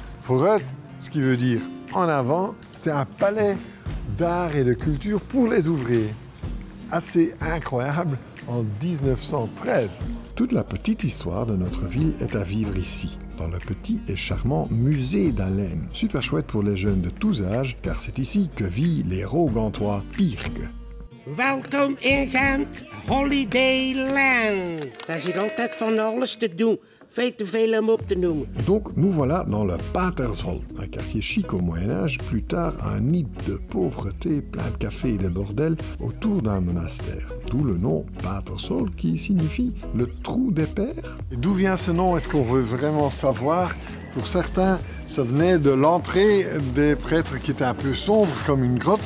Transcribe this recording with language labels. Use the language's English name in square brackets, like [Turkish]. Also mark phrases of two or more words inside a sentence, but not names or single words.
[Dutch] Vooruit, [French] ce qui veut dire en avant, c'était un palais d'art et de culture pour les ouvriers. Assez incroyable en 1913. Toute la petite histoire de notre ville est à vivre ici, dans le petit et charmant musée d'Haleem. Super chouette pour les jeunes de tous âges, car c'est ici que vit l'héros gantois Pirke. [Dutch] Welkom in Gent, Holidayland. Daar zit altijd van alles te doen. Veel te veel om op te noemen. [French] Donc nous voilà dans le Patershol, un quartier chic au Moyen-Âge, plus tard un nid de pauvreté, plein de cafés et de bordels autour d'un monastère. D'où le nom Patershol qui signifie le trou des pères. D'où vient ce nom? Est-ce qu'on veut vraiment savoir? Pour certains, ça venait de l'entrée des prêtres qui était un peu sombre comme une grotte.